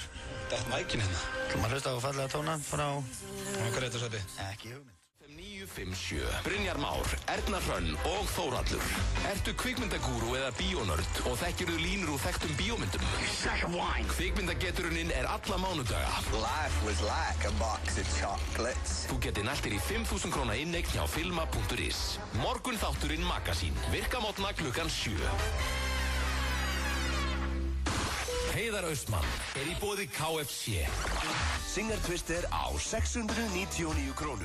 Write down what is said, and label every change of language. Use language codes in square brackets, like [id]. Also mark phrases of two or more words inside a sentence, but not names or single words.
[is] Þetta er mækin hérna. Þú maður hlusta á fallega tóna frá... Hvað er þetta, Sveppi? Ekki hugmynd. 957, Brynjar Már, Erna Hrönn og Þórhallur. Ertu kvikmyndagúru eða bíónörd og þekkirðu línur úr þekktum bíómyndum? Kvikmyndageturinn er alla mánudaga. [en] Life was like a box of chocolates. [is] Þú geti nælt þér í 5.000 króna inneign hjá filma.is. Morgun þátturinn Magasín, virka mótna klukkan 7. Heiðar Austmann er í boði KFC. Singer Twister á 699 krónur.